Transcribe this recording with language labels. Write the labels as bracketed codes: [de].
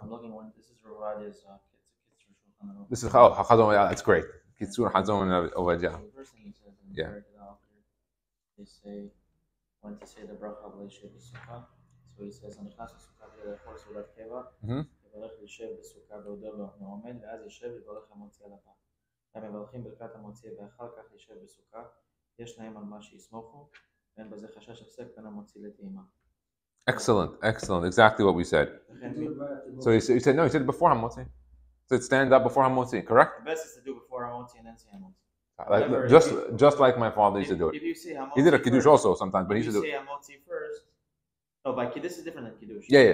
[en] I'm looking when this is Ravadia's This is Chazon. Yeah, that's great. Kitzur Chazon Ovadia. The first thing he says in yeah. They say when to say the bracha of Lishev BaSakukah. So he says on the class of sukkah the horse will have keva. [he] יברך לישב בסוכה בעודו ועומד, ואז ישב ויברך המוציא על הפעם. המברכים ברכת המוציא ואחר כך ישב בסוכה, יש להם על מה שיסמוכו, ואין בזה חשש הפסק בין המוציא לטעימה. [en] Excellent. Exactly what we said. So he said no. He said before hamotzi. He said stand up before hamotzi. Correct? The best is to do before hamotzi and then say hamotzi. Just like my father used to do it. If you say hamotzi, He did a kiddush first, also sometimes, but he used to do say it. hamotzi first. No, by kiddush is different than kiddush. Yeah.